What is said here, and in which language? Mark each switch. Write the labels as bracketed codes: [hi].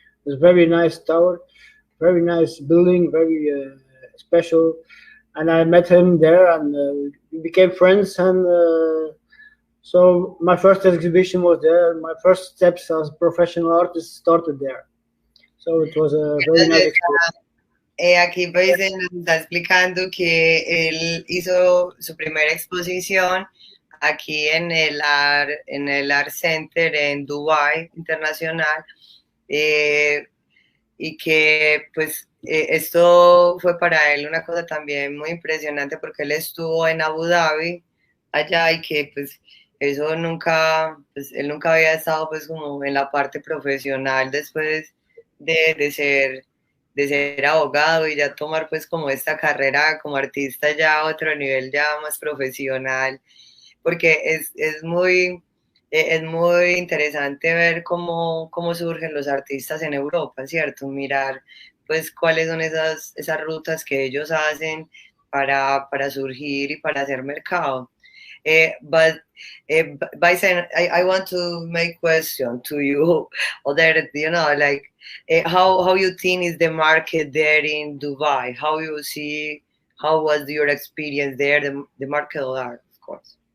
[en] It's a very nice tower, very nice building, very special. And I met him there, and we became friends. And so my first exhibition was there. My first steps as a professional artist started there. So it was a very nice experience. [es] Aquí Vicent nos está explicando que él hizo su primera exposición aquí en el Art Center en Dubai Internacional, y que pues esto fue para él una cosa también muy impresionante porque él estuvo en Abu Dhabi allá y que pues eso nunca, pues él nunca había estado pues como en la parte profesional después de ser abogado y ya tomar pues como esta carrera como artista ya a otro nivel ya más profesional, porque es muy interesante ver cómo surgen los artistas en Europa, ¿cierto? Mirar pues cuáles son esas rutas que ellos hacen para surgir y para hacer mercado. [en] But Bison, I want to make question to you, other, like how you think is the market there in Dubai? How you see? How was your experience there? The market of art, of course.